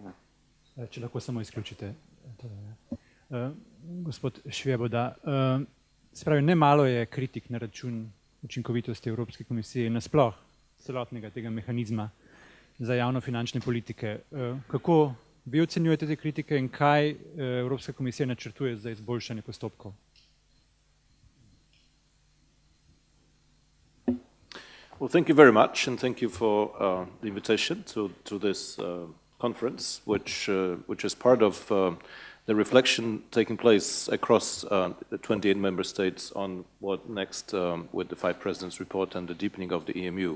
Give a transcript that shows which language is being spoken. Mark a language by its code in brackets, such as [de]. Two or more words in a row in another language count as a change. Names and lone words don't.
[sl] Če lahko samo izključite. Gospod Šveboda, se pravi, nemalo je kritik na račun učinkovitosti Evropske komisije in nasploh celotnega tega mehanizma za javnofinančne politike. Kako vi ocenjujete te kritike in kaj Evropska komisija načrtuje za izboljšanje postopkov? [en] Well, thank you very much, and thank you for the invitation to this conference, which is part of the reflection taking place across the 28 member states on what next with the 5 presidents report and the deepening of the EMU.